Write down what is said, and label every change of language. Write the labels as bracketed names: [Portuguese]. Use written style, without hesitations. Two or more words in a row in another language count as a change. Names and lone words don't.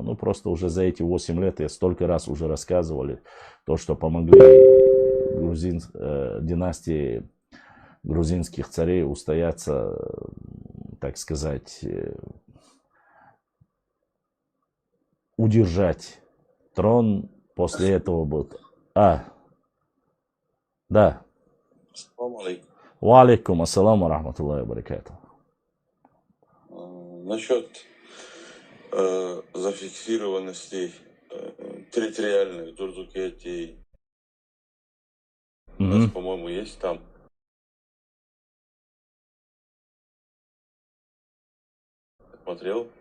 [Russian] Ну, просто уже за эти 8 лет я столько раз уже рассказывали то, что помогли династии грузинских царей устояться, так сказать, удержать трон. После этого будет... Да. [Arabic] وعليكم السلام رحمة الله وبركاته. [Russian] Насчет зафиксированности территориальных дзурзукетий, у нас, по-моему, есть там. Смотрел.